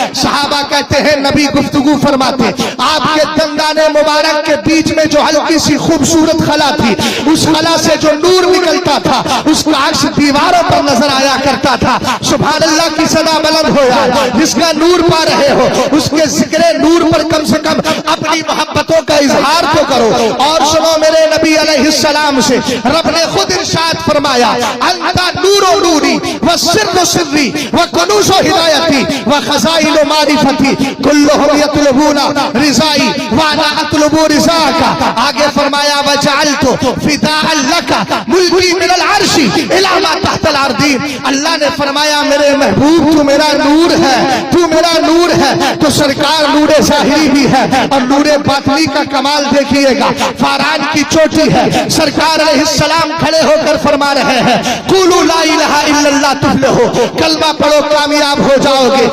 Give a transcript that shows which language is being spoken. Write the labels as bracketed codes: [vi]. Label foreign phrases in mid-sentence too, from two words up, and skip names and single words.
[ur] صحابہ کہتے ہیں نبی گفتگو فرماتے، آپ کے دندان مبارک کے بیچ میں جو ہلکی سی خوبصورت خلا تھی، اس خلا سے جو نور نکلتا تھا اس کا عکس دیواروں پر نظر آیا کرتا تھا۔ [ar] سبحان اللہ [ur] کی صدا بلند ہو جائے۔ جس کا نور پا رہے ہو اس کے ذکر نور پر کم سے کم اپنی محبتوں کا اظہار تو کرو۔ اور سنو میرے نبی [ar] علیہ السلام [ur] سے رب نے خود ارشاد فرمایا [ar] انت نور و نوری وسر و سری وکنوز و ہدایتی وخزائن و معرفتی کلہم یطلبون رضائی وانا اطلب رضاک۔ [ur] آگے فرمایا [ar] وجعلت فداء لک ملکی من العرش الی ما تحت الارضین۔ [ur] اللہ نے فرمایا میرے محبوب تو میرا نور ہے، تو میرا نور ہے۔ تو سرکار نور ظاہری بھی ہے اور نور باطنی کا کمال دیکھیے گا۔ فاران کی چوٹی ہوتی ہے سرکار [ar] علیہ السلام [ur] کھڑے ہو کر فرما رہے ہیں [ar] قولوا لا الہ الا اللہ تفلحوا، [ur] کلمہ پڑھو کامیاب ہو جاؤ گے۔